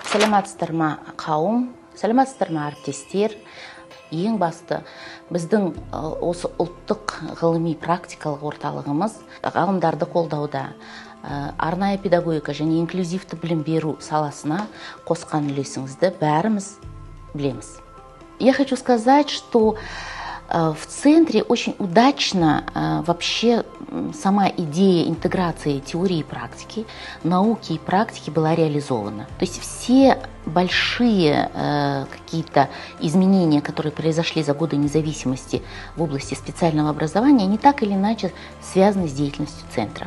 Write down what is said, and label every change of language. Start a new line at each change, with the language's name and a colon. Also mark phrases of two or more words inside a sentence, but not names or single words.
Kazakh: Саламатсыздар ма қауым, саламатсыздар ма әріптестер. Ең басты біздің осы ұлттық ғылыми практикалық орталығымыз ғалымдарды қолдауда, арнайы педагогика және инклюзивті білім беру саласына қосқан үлесіңізді бәріміз білеміз.
Russian: Я хочу сказать, что в центре очень удачно вообще сама идея интеграции теории и практики, науки и практики была реализована. То есть все большие какие-то изменения, которые произошли за годы независимости в области специального образования, они так или иначе связаны с деятельностью центра.